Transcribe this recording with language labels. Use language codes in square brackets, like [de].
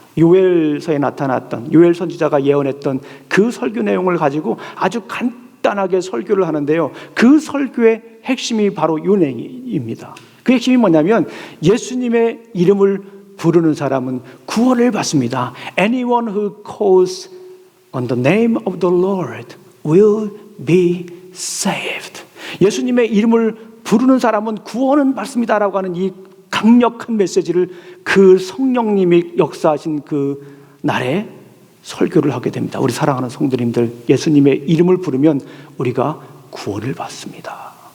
[ko] 요엘서에 나타났던, 요엘 선지자가 예언했던 그 설교 내용을 가지고 아주 간단하게 설교를 하는데요, 그 설교의 핵심이 바로 요 내용입니다. 그 핵심이 뭐냐면, 예수님의 이름을 부르는 사람은 구원을 받습니다. [en] Anyone who calls on the name of the Lord will be saved. [ko] 예수님의 이름을 부르는 사람은 구원은 받습니다라고 하는 이 강력한 메시지를 그 성령님이 역사하신 그 날에 설교를 하게 됩니다. 우리 사랑하는 성도님들, 예수님의 이름을 부르면 우리가 구원을 받습니다.